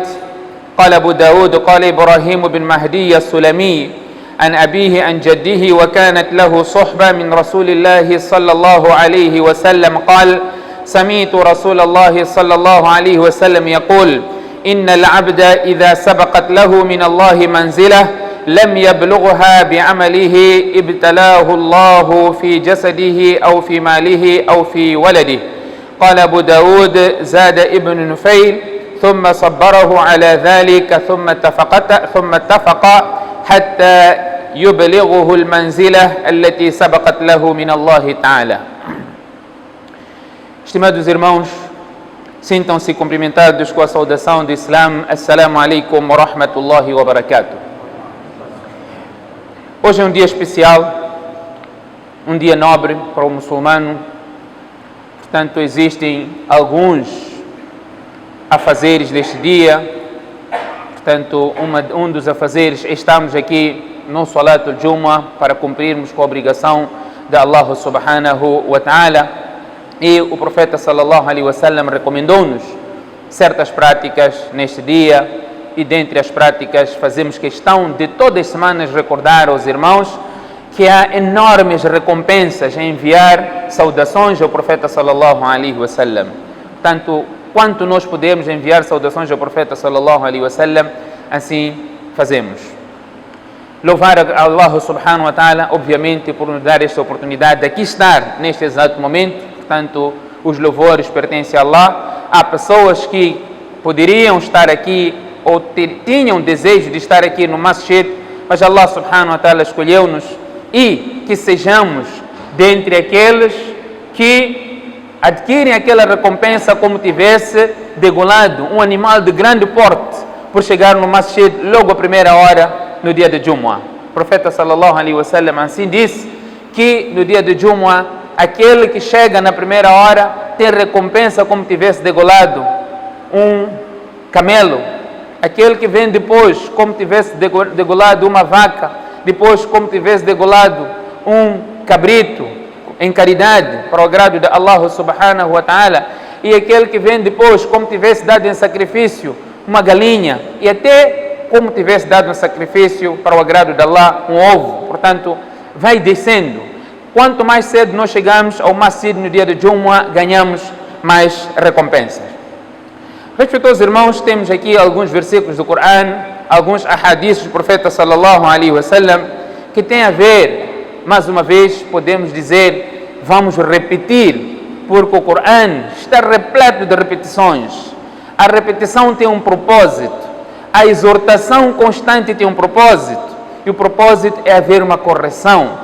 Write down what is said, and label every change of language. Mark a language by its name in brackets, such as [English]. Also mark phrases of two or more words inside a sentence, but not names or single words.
[Arabic] قال أبو داود قال إبراهيم بن مهدي السلمي عن أبيه عن جده وكانت له صحبة من رسول الله صلى الله عليه وسلم قال سمعت رسول الله صلى الله عليه وسلم يقول إن العبد إذا سبقت له من الله منزلة لم يبلغها بعمله ابتلاه الله في جسده أو في ماله أو في ولده. قال أبو داود زاد ابن نفيل ثم صبره على ذلك ثم اتفق حتى يبلغه المنزلة التي سبقت له من الله تعالى. [Portuguese] Estimados irmãos, sintam-se cumprimentados com a saudação do Islam. [Arabic] السلام عليكم ورحمة الله وبركاته. [Portuguese] Hoje é um dia especial, um dia nobre para o muçulmano. Portanto, existem alguns afazeres deste dia. Portanto, um dos afazeres, estamos aqui no [Arabic] صلاة الجمعة [Portuguese] para cumprirmos com a obrigação de Allah [Arabic] سبحانه وتعالى. [Portuguese] E o profeta [Arabic] صلى الله عليه وسلم [Portuguese] recomendou-nos certas práticas neste dia. E dentre as práticas fazemos questão de todas as semanas recordar aos irmãos que há enormes recompensas em enviar saudações ao profeta [Arabic] صلى الله عليه وسلم. [Portuguese] Portanto, quanto nós podemos enviar saudações ao profeta [Arabic] صلى الله عليه وسلم, [Portuguese] assim fazemos. Louvar a Allah [Arabic] سبحانه وتعالى, [Portuguese] obviamente, por nos dar esta oportunidade de aqui estar neste exato momento. Portanto, os louvores pertencem a Allah. Há pessoas que poderiam estar aqui ou tinham desejo de estar aqui no Masjid, mas Allah [Arabic] سبحانه وتعالى [Portuguese] escolheu-nos e que sejamos dentre aqueles que adquirem aquela recompensa como tivesse degolado um animal de grande porte por chegar no Masjid logo à primeira hora no dia de Jumu'ah. O profeta [Arabic] صلى الله عليه وسلم [Portuguese] assim disse que no dia de Jumu'ah aquele que chega na primeira hora tem recompensa como tivesse degolado um camelo. Aquele que vem depois, como tivesse degolado uma vaca, depois como tivesse degolado um cabrito, em caridade, para o agrado de Allah [Arabic] سبحانه وتعالى, [Portuguese] e aquele que vem depois, como tivesse dado em sacrifício uma galinha, e até como tivesse dado em sacrifício para o agrado de Allah um ovo. Portanto, vai descendo. Quanto mais cedo nós chegamos ao Masjid no dia de Jumu'ah, ganhamos mais recompensas. Respeitosos irmãos, temos aqui alguns versículos do Coran, alguns ahadiths do profeta [Arabic] صلى الله عليه وسلم, [Portuguese] que têm a ver, mais uma vez, podemos dizer, vamos repetir, porque o Coran está repleto de repetições. A repetição tem um propósito, a exortação constante tem um propósito, e o propósito é haver uma correção.